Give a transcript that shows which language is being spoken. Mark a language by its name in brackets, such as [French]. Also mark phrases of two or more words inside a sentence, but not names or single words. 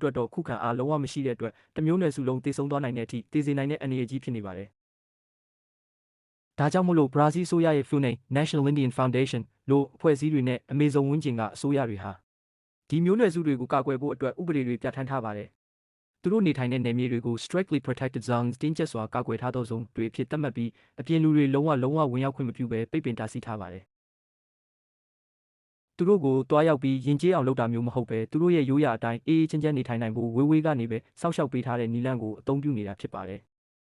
[Burmese] အတွက်တော့ခုခံအားလုံးဝမရှိတဲ့အတွက်တမျိုးနွယ်စုလုံးသေဆုံးသွားနိုင်တဲ့အထိသေစေနိုင်တဲ့အန္တရာယ်ကြီးဖြစ်နေပါတယ်။ဒါကြောင့်မို့လို့ဘရာဇီးအစိုးရရဲ့ FUNAI National Indian Foundation လို့အဖွဲ့အစည်းတွေနဲ့အမေဇုံဝန်းကျင်ကအစိုးရတွေဟာဒီမျိုးနွယ်စုတွေကိုကာကွယ်ဖို့အတွက်ဥပဒေတွေပြဋ္ဌာန်းထားပါတယ်။သူတို့နေထိုင်တဲ့နယ်မြေတွေကို [English] strictly protected zones [Burmese] တင်းကျပ်စွာကာကွယ်ထားသောဇုံတွေအဖြစ်သတ်မှတ်ပြီးအပြင်လူတွေလုံးဝဝင်ရောက်ခွင့်မပြုဘဲပိတ်ပင်တားဆီးထားပါတယ်။သူတို့ကိုတွားရောက်ပြီးယဉ်ကျေးအောင်လုပ်တာမျိုးမဟုတ်ပဲသူတို့ရဲ့ရိုးရာအတိုင်းအေးအေးချမ်းချမ်းနေထိုင်နိုင်ဖို့ဝေးကနေပဲစောင့်ရှောက်ပေးထားတဲ့နည်းလမ်းကိုအသုံးပြုနေတာဖြစ်ပါတယ်။